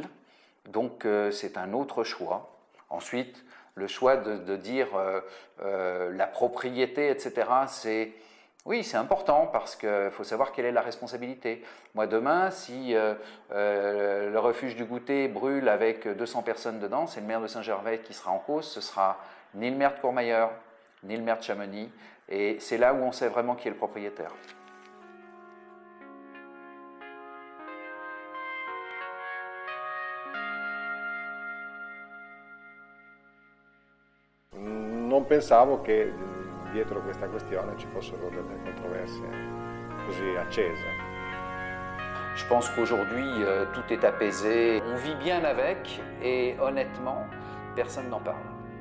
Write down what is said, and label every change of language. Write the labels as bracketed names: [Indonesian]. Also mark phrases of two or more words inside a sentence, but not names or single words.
[French] Donc, c'est un autre choix. Ensuite, le choix de dire la propriété, etc., oui, c'est important parce qu'il faut savoir quelle est la responsabilité. Moi, demain, si le refuge du Goûter brûle avec 200 personnes dedans, c'est le maire de Saint-Gervais qui sera en cause. Ce sera ni le maire de Courmayeur, ni le maire de Chamonix. Et c'est là où on sait vraiment qui est le propriétaire. [Italian] Non pensavo che dietro questa questione ci fossero delle controversie così accese. [French] Je pense qu'aujourd'hui, tout est apaisé. On vit bien avec et honnêtement, personne n'en parle.